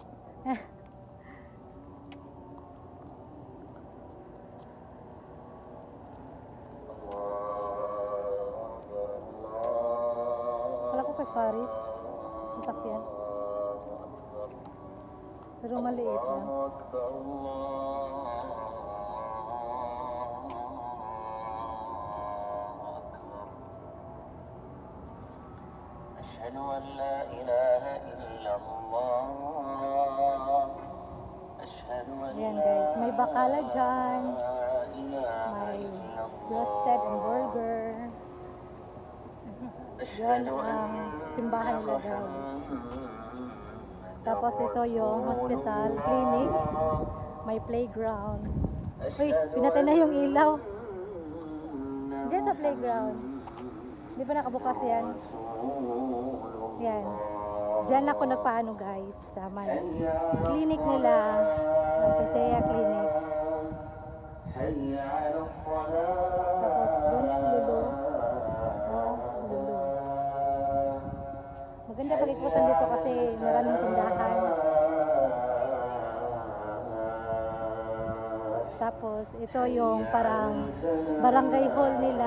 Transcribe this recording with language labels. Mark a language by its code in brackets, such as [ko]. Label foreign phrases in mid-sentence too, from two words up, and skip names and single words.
[tl] Kala ko kay Paris. Sasakyan. Pero maliit lang. [ar] أشهد أن لا إله إلا الله أشهد أن [tl] Ayan guys, may bakala dyan. [ar] لا إله [tl] May [ar] إلا [en] roasted and burger. Yan [ar] أشهد [tl] ang simbahan nila guys. Tapos ito yung hospital, clinic. May playground. Uy, pinatay na yung ilaw. Diyan sa playground. Di ba nakabukas yan? Yan. Diyan ako nagpaano guys. Sa may clinic nila. Pasea Clinic. [ar] حي على الصلاة [tl] Tapos doon yung lulo. Oh, lulo. Maganda pag-ikutan dito kasi maraming tindahan. Tapos ito yung parang barangay hall nila.